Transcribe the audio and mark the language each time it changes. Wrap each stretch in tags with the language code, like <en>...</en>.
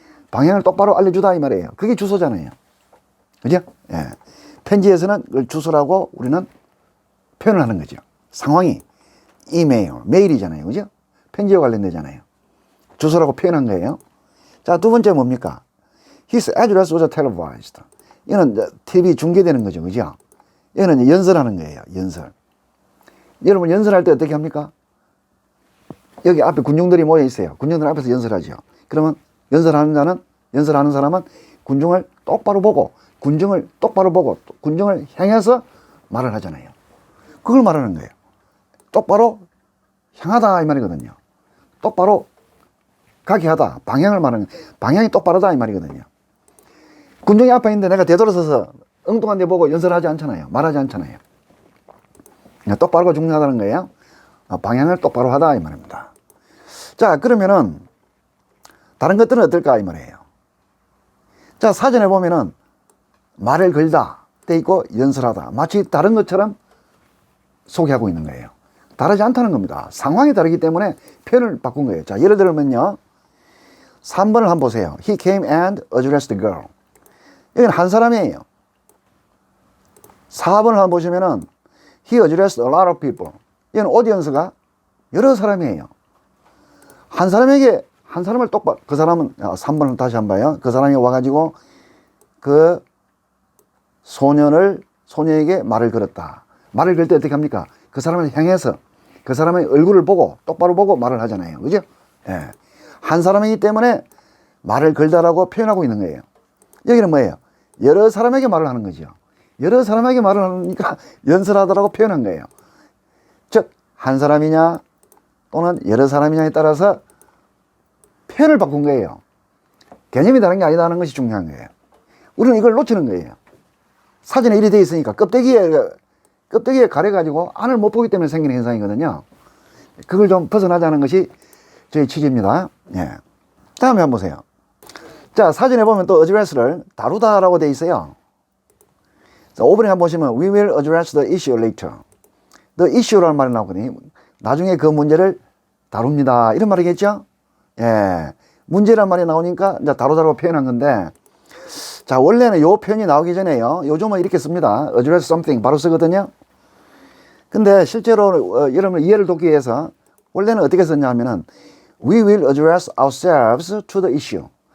<ko>방향을 똑바로 알려주다 이 말이에요. 그게 주소잖아요. 그죠? 예. 편지에서는 그걸 주소라고 우리는 표현을 하는 거죠. 상황이 이메일, 메일이잖아요. 그죠? 편지와 관련되잖아요. 주소라고 표현한 거예요. 자, 두 번째 뭡니까?</ko> <en>His address was televised.</en> <ko>이거는 TV 중계되는 거죠. 그죠? 이거는 연설하는 거예요. 연설. 여러분 연설할 때 어떻게 합니까? 여기 앞에 군중들이 모여 있어요. 군중들 앞에서 연설하죠. 그러면 연설하는 사람은 군중을 똑바로 보고 군중을 향해서 말을 하잖아요. 그걸 말하는 거예요. 똑바로 향하다 이 말이거든요. 똑바로 가게 하다. 방향을 말하는 거예요. 방향이 똑바르다 이 말이거든요. 군중이 앞에 있는데 내가 되돌아서서 엉뚱한 데 보고 연설하지 않잖아요. 말하지 않잖아요. 똑바로가 중요하다는 거예요. 방향을 똑바로 하다 이 말입니다. 자, 그러면은 다른 것들은 어떨까 이 말이에요. 자, 사전에 보면은 말을 걸다 돼 있고 연설하다 마치 다른 것처럼 소개하고 있는 거예요. 다르지 않다는 겁니다. 상황이 다르기 때문에 표현을 바꾼 거예요. 자, 예를 들면요 3번을 한번 보세요.</ko> <en>He came and addressed the girl.</en> <ko>이건 한 사람이에요. 4번을 한번 보시면은</ko> <en>He addressed a lot of people.</en> <ko>이건 오디언스가 여러 사람이에요. 한 사람을 똑바로, 그 사람은, 3번을 다시 한번 봐요. 그 사람이 와가지고 그 소녀에게 말을 걸었다. 말을 걸 때 어떻게 합니까? 그 사람을 향해서 그 사람의 얼굴을 보고 똑바로 보고 말을 하잖아요. 그죠? 예. 한 사람이기 때문에 말을 걸다라고 표현하고 있는 거예요. 여기는 뭐예요? 여러 사람에게 말을 하는 거죠. 여러 사람에게 말을 하니까 연설하다라고 표현한 거예요. 즉, 한 사람이냐 또는 여러 사람이냐에 따라서 표현을 바꾼 거예요. 개념이 다른 게 아니다는 것이 중요한 거예요. 우리는 이걸 놓치는 거예요. 사전에 이리 되어 있으니까 껍데기에 껍데기에 가려가지고 안을 못 보기 때문에 생기는 현상이거든요. 그걸 좀 벗어나자는 것이 저희 취지입니다. 예. 다음에 한번 보세요. 자, 사진에 보면 또 address를 다루다라고 되어 있어요. 자, 5번에 한번 보시면</ko> <en>we will address the issue later.</en> <ko>the issue라는 말이 나오거든요. 나중에 그 문제를 다룹니다. 이런 말이겠죠? 예. 문제란 말이 나오니까 이제 다루다라고 표현한 건데, 자, 원래는 이 표현이 나오기 전에요. 요즘은 이렇게 씁니다. address something 바로 쓰거든요. 근데 실제로 여러분 이해를 돕기 위해서 원래는 어떻게 썼냐 하면은</ko> <en>we will address ourselves to the issue.</en>